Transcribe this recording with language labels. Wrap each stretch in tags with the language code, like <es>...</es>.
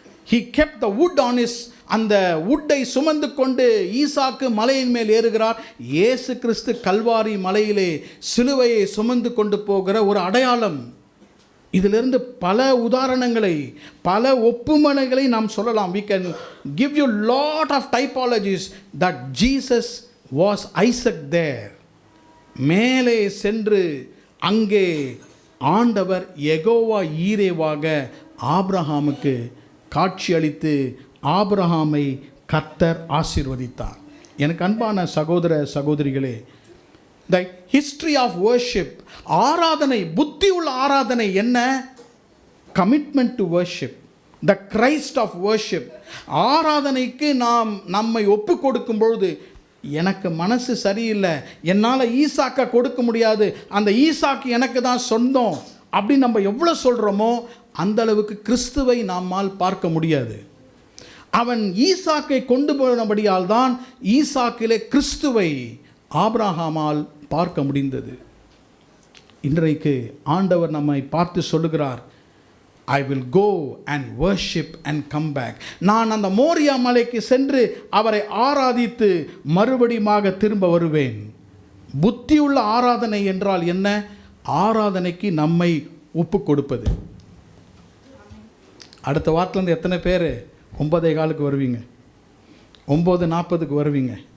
<en>He kept the wood on his,</en> <ta>அந்த உட்டை சுமந்து கொண்டு ஈசாக்கு மலையின் மேல் ஏறுகிறார். இயேசு கிறிஸ்து கல்வாரி மலையிலே சிலுவையை சுமந்து கொண்டு போகிற ஒரு அடையாளம். இதிலிருந்து பல உதாரணங்களை, பல ஒப்புமனைகளை நாம் சொல்லலாம்.</ta> <en>We can give you lot of typologies that Jesus was Isaac there.</en> <ta>மேலே சென்று அங்கே ஆண்டவர் யெகோவா ஈரேவாக ஆபிரகாமுக்கு காட்சி அளித்து ஆபிரகாமை கர்த்தர் ஆசீர்வதித்தார். எனக்கு அன்பான சகோதர சகோதரிகளே,</ta> <en>the history of worship,</en> <ta>ஆராதனை, புத்தி உள்ள ஆராதனை என்ன?</ta> <en>Commitment to worship, the Christ of worship.</en> <ta>ஆராதனைக்கு நாம் நம்மை ஒப்பு கொடுக்கும் பொழுது, எனக்கு மனசு சரியில்லை, என்னால் ஈசாக்கை கொடுக்க முடியாது, அந்த ஈசாக்கு எனக்கு தான் சொந்தம் அப்படின்னு நம்ம எவ்வளோ சொல்கிறோமோ அந்த அளவுக்கு கிறிஸ்துவை நம்மால் பார்க்க முடியாது. அவன் ஈசாக்கை கொண்டு போனபடியால் தான் ஈசாக்கிலே கிறிஸ்துவை ஆபிரகாமால் பார்க்க முடிந்தது. இன்றைக்கு ஆண்டவர் நம்மை பார்த்து சொல்லுகிறார்,</ta> <en>I will go and worship and come back.</en> <ta>நான் அந்த மோரியா மலைக்கு சென்று அவரை ஆராதித்து மறுபடியுமாக திரும்ப வருவேன். புத்தியுள்ள ஆராதனை என்றால் என்ன? ஆராதனைக்கு நம்மை ஒப்பு கொடுப்பது. அடுத்த வாரத்துலேருந்து எத்தனை பேர் 9:15 வருவீங்க? 9:40 வருவீங்க?</ta>